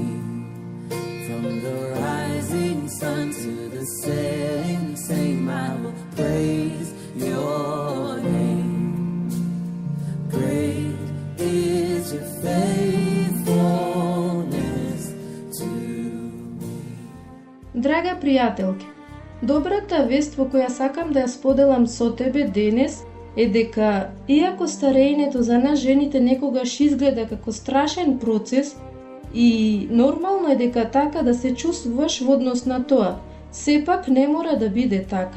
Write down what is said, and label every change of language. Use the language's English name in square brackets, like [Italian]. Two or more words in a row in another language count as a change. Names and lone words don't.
[English] From the rising sun to the setting same, I will praise your name. Great is your faithfulness to me. [Macedonian] Драга пријателке, добрата вест во која сакам да ја споделам со тебе денес е дека, иако старењето за нас жените некогаш изгледа како страшен процес и нормално е дека така да се чувствуваш во однос на тоа, сепак не мора да биде така.